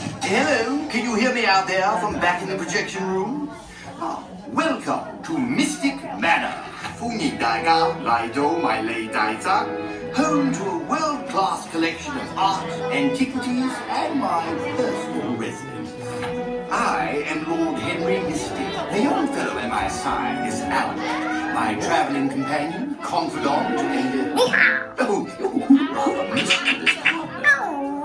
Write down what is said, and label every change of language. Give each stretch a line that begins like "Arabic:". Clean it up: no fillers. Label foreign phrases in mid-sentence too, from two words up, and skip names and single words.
English: Hello, can you hear me out there from back in the projection room? Welcome to Mystic Manor.
Cantonese: 歡迎大家嚟到迷你大宅
English: home to a world-class collection of art, antiquities, and my personal residence. I am Lord Henry Mystic. The young fellow at my side is Albert, my traveling companion, confidant, and rather mischievous partner.